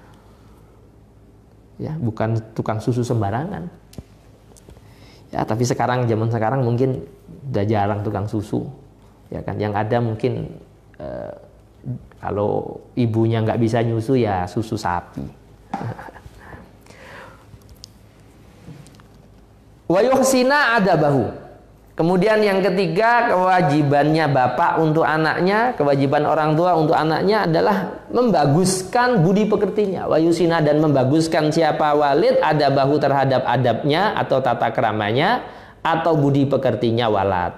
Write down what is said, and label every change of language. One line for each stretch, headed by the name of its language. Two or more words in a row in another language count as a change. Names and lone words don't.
Indonesian: Ya, bukan tukang susu sembarangan. Ya, tapi sekarang, zaman sekarang mungkin udah jarang tukang susu, ya kan? Yang ada mungkin kalau ibunya nggak bisa nyusu ya susu sapi.
Arabic: ويحسن أدبه.
Indonesian: Kemudian yang ketiga, kewajibannya bapak untuk anaknya, kewajiban orang tua untuk anaknya adalah membaguskan budi pekertinya.
Arabic: ويحسن,
Indonesian: dan membaguskan siapa walid adabahu terhadap adabnya atau tata keramanya atau budi pekertinya walad.